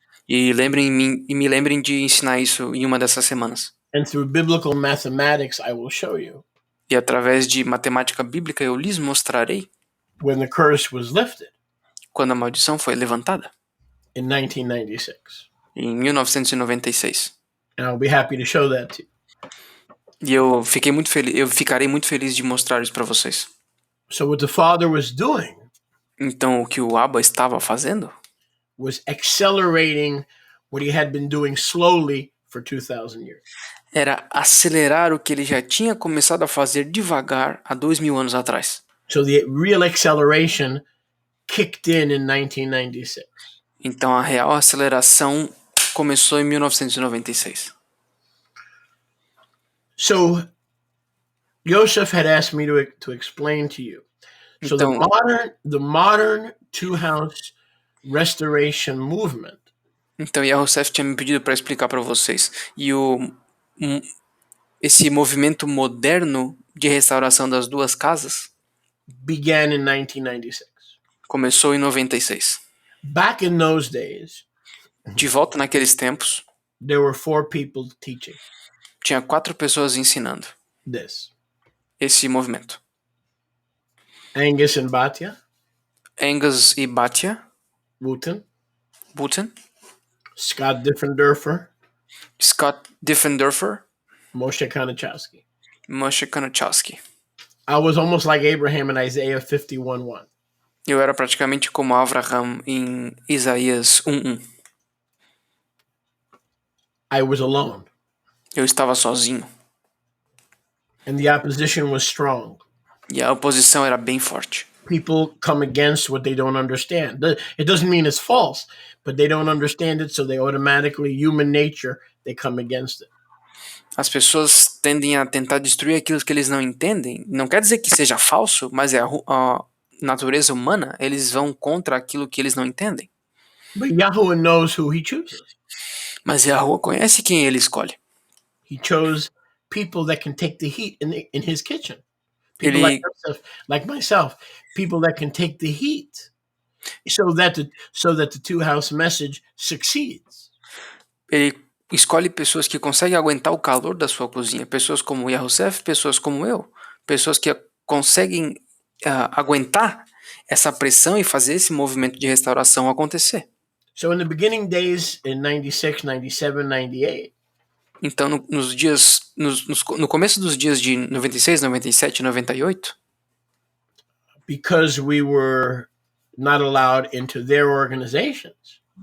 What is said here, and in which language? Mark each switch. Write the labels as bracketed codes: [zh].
[pt] e me lembrem de ensinar isso em uma dessas semanas. [en] And through biblical mathematics, I will show you. [pt] E através de matemática bíblica eu lhes mostrarei [en] When the curse was lifted [pt] quando a maldição foi levantada, [en] in 1996. [pt] em 1996. [en] And I'll be happy to show that to you. [pt] E eu ficarei muito feliz de mostrar isso para vocês. [en] So what the Father was doing [pt] Então o que o Abba estava fazendo [en] was accelerating what he had been doing slowly for 2,000 years. [pt] era acelerar o que ele já tinha começado a fazer devagar há 2000 anos atrás. [en] So the real acceleration kicked in 1996. [pt] Então a real aceleração começou em 1996. [en] So Joseph had asked me to explain to you. So [pt] Então, [en] the modern two-house restoration movement [pt] então Yahusef tinha me pedido para explicar para vocês. E esse movimento moderno de restauração das duas casas [en] began in 1996. [pt] começou em 96. [en] Back in those days, [pt] De volta naqueles tempos, [en] there were 4 people teaching [pt] tinha 4 pessoas ensinando [en] this. [pt] esse movimento. [en] Angus and Batya, [pt] Angus e Batia, [en] Wooten, [pt] Buten, [en] Scott Diffenderfer, [pt] Scott Diffenderfer, [en] Moshe Kanachowski. [pt] Moshe Kanachowski. [en] I was almost like Abraham in Isaiah 51:1. [pt] Eu era praticamente como Avraham em Isaías 1:1. [en] I was alone. [pt] Eu estava sozinho. [en] And the opposition was strong. [pt] E a oposição era bem forte. [en] People come against what they don't understand. It doesn't mean it's false, but they don't understand it, so they automatically, human nature, they come against it. [pt] As pessoas tendem a tentar destruir aquilo que eles não entendem. Não quer dizer que seja falso, mas é a natureza humana. Eles vão contra aquilo que eles não entendem. [en] But Yahweh knows who he chooses. [pt] Mas Yahweh conhece quem ele escolhe. [en] He chose people that can take the heat in his kitchen. People [pt] Ele, [en] like myself, people that can take the heat, so that the two-house message succeeds. [pt] ele escolhe pessoas que conseguem aguentar o calor da sua cozinha. Pessoas como Yahusef, pessoas como eu. Pessoas que conseguem aguentar essa pressão e fazer esse movimento de restauração acontecer. [en] So in the beginning days in 96, 97, 98, [pt] então no começo dos dias de 96, 97, 98, [en] because we were not allowed into their organizations,